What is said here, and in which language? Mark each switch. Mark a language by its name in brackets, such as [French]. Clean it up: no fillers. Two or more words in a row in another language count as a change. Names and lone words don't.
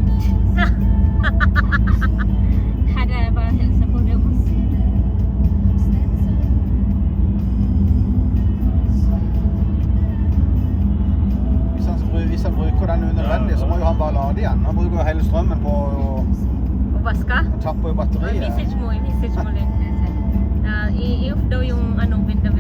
[Norwegian] Hadde jeg bare hilse på dem. Hvis han bruker den unødvendig, så må jo han bare lade igjen. Han bruker jo hele strømmen på å [Swedish] Och vaska. [Norwegian] tappe jo batteriet. [Filipino] Message mo lang. I-off daw yung ano,